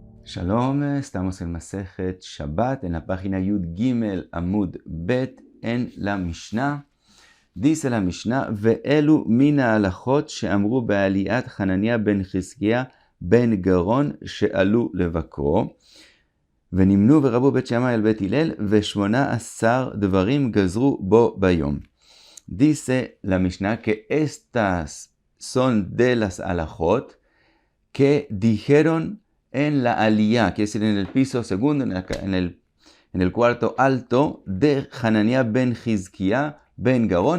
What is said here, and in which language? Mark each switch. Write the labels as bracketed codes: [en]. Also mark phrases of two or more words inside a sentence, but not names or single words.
[es] Shalom, estamos en [he] מסכת שבת, [es] en la página [he] יוד גימל עמוד בית, [es] en la Mishnah. Dice la Mishnah, [he] ואלו מן ההלכות שאמרו בעליית חנניה בן חזקיה בן גרון שעלו לבקרו. ונמנו ורבו בית שמאי אל בית הלל, ו18 דברים גזרו בו ביום. [es] Dice la Mishnah que estas son de las alajot que dijeron en la aliyah, que es decir, en el piso segundo, en el cuarto alto de Hanania ben Chizkiah ben Garon.